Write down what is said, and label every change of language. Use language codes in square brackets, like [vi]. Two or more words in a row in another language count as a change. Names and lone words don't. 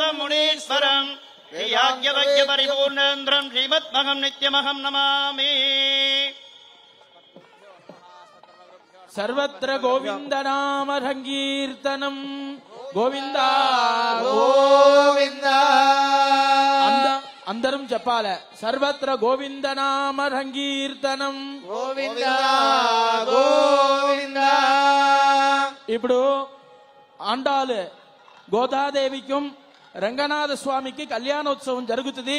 [sa] मुनीश्वरं याज्ञवल्क्य परिपूर्णेन्द्रं श्रीमद्महं नित्यमहं नमामि। सर्वत्र गोविंद नाम संकीर्तनम गोविंदा गोविंदा [te] అందరం చెప్పాలి. [sa] సర్వత్ర గోవింద నామ సంకీర్తనం గోవిందా గోవిందా. [te] ఇప్పుడు ఆండాలు గోదాదేవికి రంగనాథ స్వామికి కళ్యాణోత్సవం జరుగుతుంది.